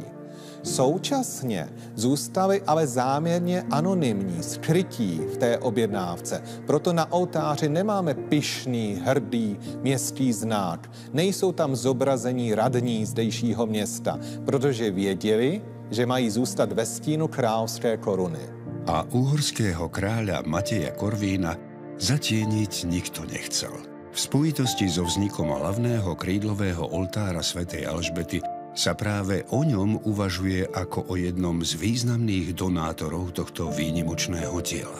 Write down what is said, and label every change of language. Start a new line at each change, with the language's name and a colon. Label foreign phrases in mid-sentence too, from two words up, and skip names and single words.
Czech: Současně zůstali ale záměrně anonymní, skrytí v té objednávce. Proto na oltáři nemáme pyšný, hrdý městský znak. Nejsou tam zobrazení radní zdejšího města, protože věděli, že mají zůstat ve stínu kráľovské koruny.
Slovak: A uhorského kráľa Mateja Korvína zatieniť nikto nechcel. V spojitosti so vznikom hlavného krídlového oltára svätej Alžbety sa práve o ňom uvažuje ako o jednom z významných donátorov tohto výnimočného diela.